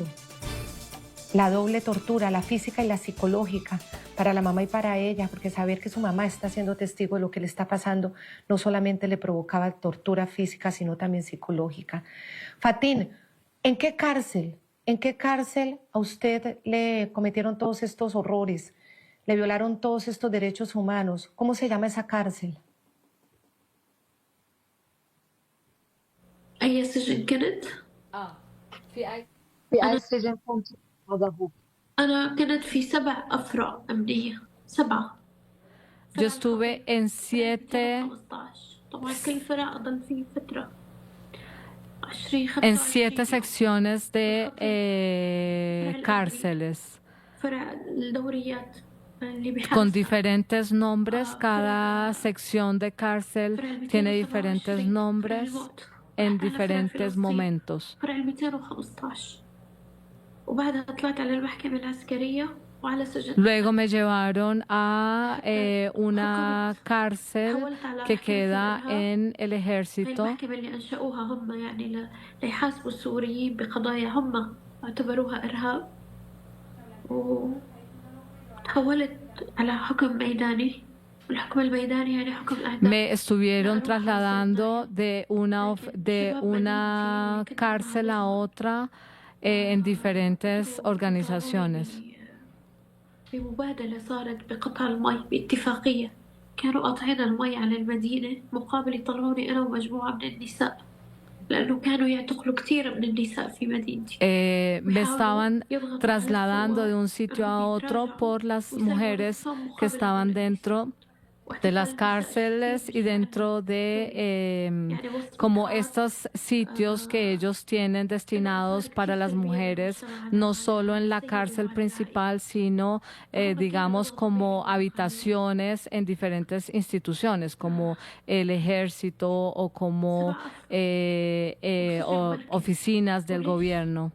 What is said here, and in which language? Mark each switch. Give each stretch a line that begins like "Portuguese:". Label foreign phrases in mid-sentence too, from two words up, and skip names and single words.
Spanish: La doble tortura, la física y la psicológica, para la mamá y para ella, porque saber que su mamá está siendo testigo de lo que le está pasando no solamente le provocaba tortura física, sino también psicológica. Fatín, ¿en qué cárcel a usted le cometieron todos estos horrores? Le violaron todos estos derechos humanos. ¿Cómo se llama esa cárcel?
Arabic: أي سجن كنت؟ في أي سجن كنت وضعوك؟ أنا كنت في 7 أفرع أمنية 7.
Spanish: Yo estuve en 7
Arabic: طبعا كل فرع أضل فيه فترة
Spanish: en 7 secciones de cárceles
Arabic: فرع الدوريات
Spanish: con diferentes nombres. Cada sección de cárcel tiene diferentes nombres en diferentes momentos.
Arabic: فرع 215 وبعدها طلعت على المحكمة العسكرية وعلى سجن.
Spanish: Luego me llevaron a una cárcel que queda en el ejército.
Arabic: المحكمة اللي أنشأوها هم يعني ليحاسبوا السوريين بقضايا هم اعتبروها إرهاب وتحولت على حكم ميداني. الحكم الميداني يعني حكم الأعدام.
Spanish: Me estuvieron trasladando de una cárcel a otra en diferentes organizaciones.
Arabic: بمبادلة صارت بقطع المي باتفاقية كانوا قاطعين المي على المدينة مقابل يطلعوني أنا ومجموعة من النساء لأنه كانوا يعتقلوا كثير من النساء في مدينتي.
Spanish: Me estaban trasladando de un sitio a otro por las mujeres que estaban dentro de las cárceles y dentro de como estos sitios que ellos tienen destinados para las mujeres, no solo en la cárcel principal, sino digamos como habitaciones en diferentes instituciones, como el ejército o como oficinas del gobierno.